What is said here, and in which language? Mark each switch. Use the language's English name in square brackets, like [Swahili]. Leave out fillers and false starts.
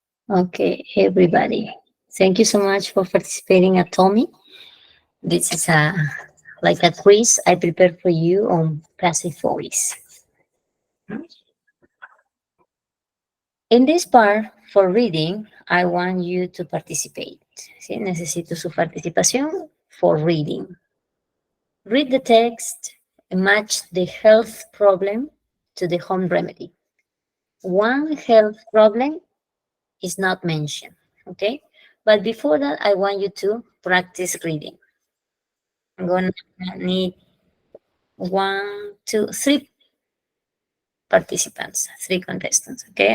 [English] Okay, everybody. Thank you so much for participating at Tommy. This is like a quiz I prepared for you on passive voice. In this part, for reading, I want you to participate. [Spanish] ¿Sí? Necesito su participación [English] for reading. Read the text and match the health problem to the home remedy. One health problem is not mentioned, okay? But before that, I want you to practice reading. I'm going to need 1, 2, 3 participants, 3 contestants, okay?